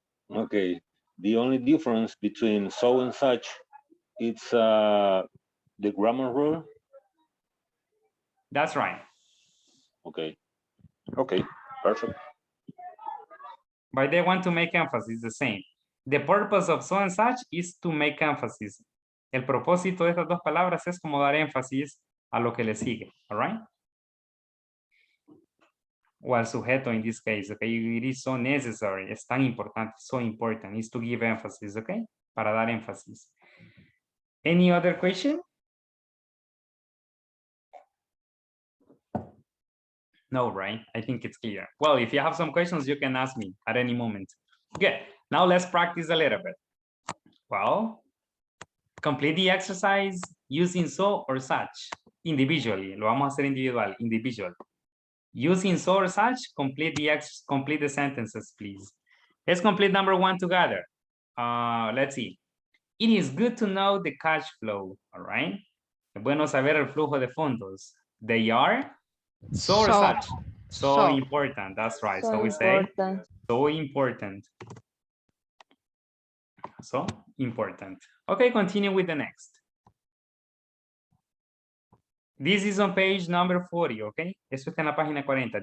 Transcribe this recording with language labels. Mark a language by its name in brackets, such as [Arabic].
[English] Okay, the only difference between so and such, it's the grammar rule. That's right. Okay, okay, perfect. But they want to make emphasis the same. The purpose of so and such is to make emphasis. [Spanish] El propósito de estas dos palabras es como dar énfasis a lo que le sigue, [English] all right? [Spanish] O al sujeto [English] in this case, okay? It is so necessary, [Spanish] es tan importante, [English] so important, is to give emphasis, okay? [Spanish] Para dar énfasis. [English] Any other question? No, right? I think it's clear. Well, if you have some questions, you can ask me at any moment. Good. Now let's practice a little bit. Well, complete the exercise using so or such individually. [Spanish] Lo vamos a hacer individual, individual. [English] Using so or such, complete the sentences, please. Let's complete number one together. Let's see. It is good to know the cash flow, all right? [Spanish] Es bueno saber el flujo de fondos. [English] They are so or such. So important, that's right. So we say so important. So important. Okay, continue with the next. This is on page number 40, okay? [Spanish] Eso está en la página 40.